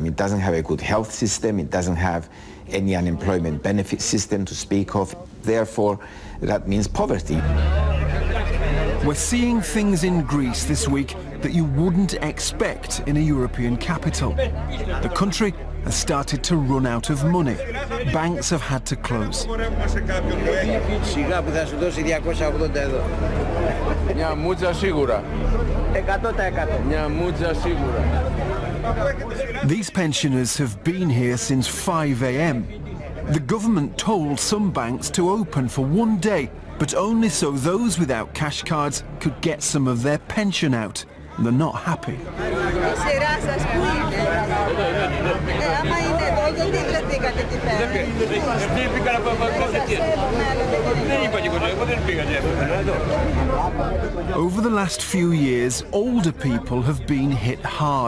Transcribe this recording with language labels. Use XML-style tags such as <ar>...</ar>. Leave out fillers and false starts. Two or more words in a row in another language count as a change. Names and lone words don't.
<en>It doesn't have a good health system. It doesn't have any unemployment benefit system to speak of. Therefore, that means poverty. We're seeing things in Greece this week that you wouldn't expect in a European capital. The country has started to run out of money. Banks have had to close.</en> <el>Σιγά που θα σου δώσει 280 εδώ. Μια μούτσα σίγουρα. 100%. Μια μούτσα σίγουρα.</el> <en>These pensioners have been here since 5 a.m. The government told some banks to open for one day, but only so those without cash cards could get some of their pension out. They're not happy. Over the last few years, older people have been hit hard.</en>